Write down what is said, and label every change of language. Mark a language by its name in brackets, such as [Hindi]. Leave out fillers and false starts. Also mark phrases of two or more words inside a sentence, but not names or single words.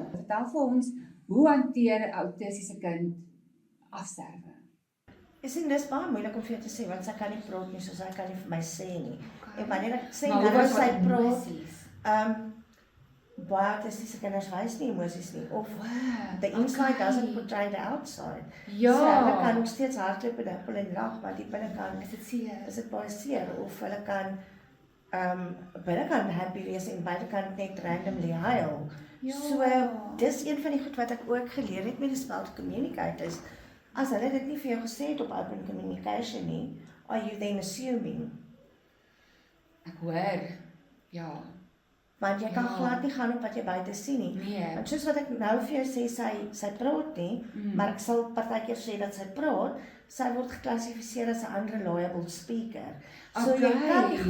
[Afrikaans] Vertel vir ons, hoe hanteer 'n autistiese kind afsterwe? Ek sien dis baie moeilik om vir jou te sê want sy kan nie praat nie, so sy kan nie vir my sê nie. En wanneer ek sê Maar hoe nou was sy haar praat, emosies? baie autistiese kinders wys nie emosies nie of Wow. [English] the inside doesn't portray the outside. [Afrikaans] Ja. So hulle kan nog steeds hardloop en huppel en lag, maar die binnekant Is dit seer? is dit baie seer of hulle kan binnekant happy wees en buitekant net randomly huil. Ja. So dis een van die goed wat ek ook geleer het met die spel [English] to communicate [Afrikaans] is, as hulle dit nie vir jou gesê het op [English] open communication [Afrikaans] nie, [English] are you then assuming? [Afrikaans] Ek hoor. Ja. Want jy kan Ja. glad nie gaan op wat jy buite sien nie. Nee. Want soos wat ek nou vir jou sê, sy praat nie, maar ek sal partykeer sê dat sy praat, sy word geklassifiseer as 'n [English] unreliable speaker. [Afrikaans] So jy kan nie